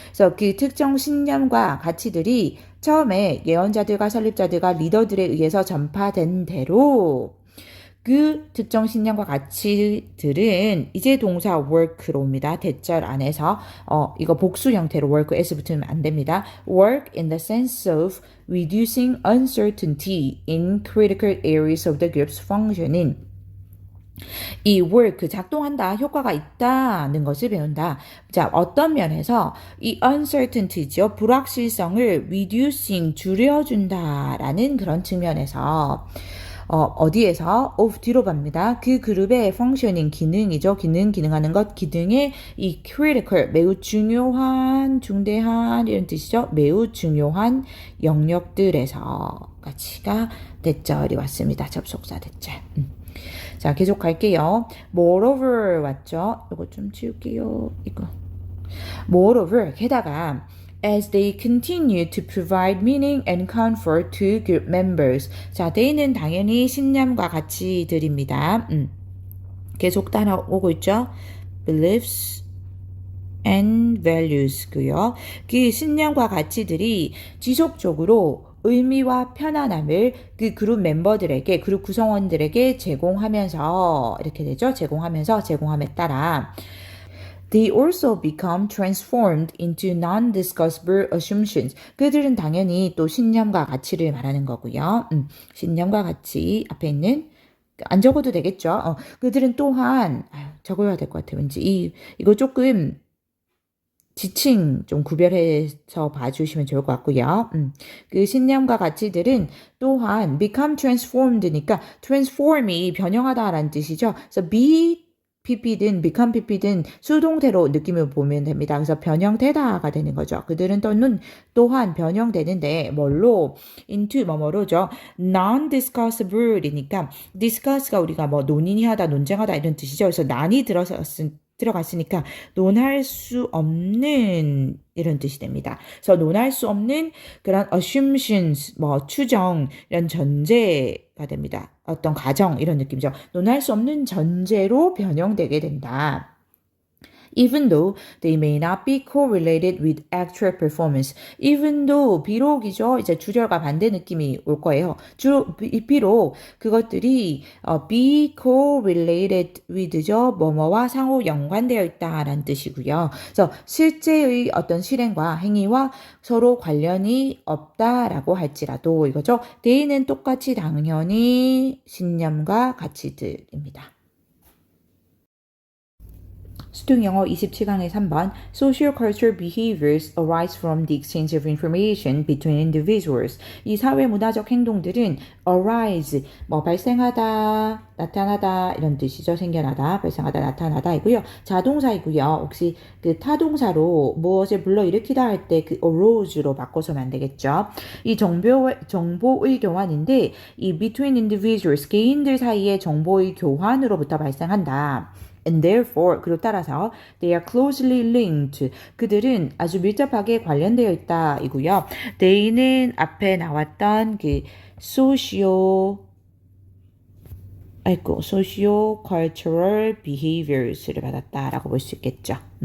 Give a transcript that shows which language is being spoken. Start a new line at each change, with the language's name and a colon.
Korean: 그래서 그 특정 신념과 가치들이 처음에 예언자들과 설립자들과 리더들에 의해서 전파된 대로 그 특정 신념과 가치들은 이제 동사 work로 옵니다. 대절 안에서 이거 복수 형태로 work s 붙으면 안 됩니다.
English: work in the sense of reducing uncertainty in critical areas of the group's functioning.
Korean: 이 work 작동한다 효과가 있다는 것을 배운다. 자 어떤 면에서 이 uncertainty죠 불확실성을 reducing 줄여준다라는 그런 측면에서 어디에서 of 뒤로 갑니다. 그 그룹의 functioning 기능이죠. 기능하는 것 기능의 이 critical 매우 중요한 중대한 이런 뜻이죠. 매우 중요한 영역들에서 가치가 대절이 왔습니다. 접속사 대절. 자 계속 갈게요. moreover 왔죠. 이거 좀 지울게요.
English: 이거 moreover
Korean: 게다가
English: as they continue to provide meaning and comfort to group members.
Korean: 자, they는 당연히 신념과 가치들입니다. 계속 따라오고 있죠. beliefs and values고요. 그 신념과 가치들이 지속적으로 의미와 편안함을 그 그룹 멤버들에게, 그룹 구성원들에게 제공하면서 이렇게 되죠. 제공함에 따라
English: They also become transformed into non-discussable assumptions.
Korean: 그들은 당연히 또 신념과 가치를 말하는 거고요. 신념과 가치 앞에 있는 안 적어도 되겠죠. 그들은 또한 적어야 될 것 같아요. 왠지 이거 조금 지칭 좀 구별해서 봐주시면 좋을 것 같고요. 그 신념과 가치들은 또한 become transformed니까 transform이 변형하다라는 뜻이죠. 그래서 be PP든 become PP든 수동태로 느낌을 보면 됩니다. 그래서 변형되다가 되는 거죠. 그들은 또한 변형되는데 뭘로? into 뭐뭐로죠. non-discussable이니까 discuss가 우리가 뭐 논의하다, 논쟁하다 이런 뜻이죠. 그래서 난이 들어갔으니까 논할 수 없는 이런 뜻이 됩니다. 그래서 논할 수 없는 그런 assumptions, 뭐 추정 이런 전제가 됩니다. 어떤 가정 이런 느낌이죠. 논할 수 없는 전제로 변형되게 된다.
English: Even though they may not be correlated with actual performance.
Korean: Even though 비록이죠. 이제 주절과 반대 느낌이 올 거예요. 비록 그것들이
English: be correlated with
Korean: 죠. 뭐뭐와 상호 연관되어 있다라는 뜻이고요. 그래서 실제의 어떤 실행과 행위와 서로 관련이 없다라고 할지라도 이거죠. they는 똑같이 당연히 신념과 가치들입니다. 수동영어 27강의 3번
English: Social-cultural behaviors arise from the exchange of information between individuals.
Korean: 이 사회문화적 행동들은 arise, 뭐 발생하다, 나타나다 이런 뜻이죠. 생겨나다, 발생하다, 나타나다이고요. 자동사이고요. 혹시 그 타동사로 무엇을 불러일으키다 할 때 그 arose로 바꿔서는 안 되겠죠. 이 정보의 교환인데 이
English: between individuals,
Korean: 개인들 사이의 정보의 교환으로부터 발생한다.
English: And therefore,
Korean: 그로 따라서
English: they are closely linked.
Korean: 그들은 아주 밀접하게 관련되어 있다 이고요. they는 앞에 나왔던 그 socio-cultural behaviors를 받았다라고 볼 수 있겠죠.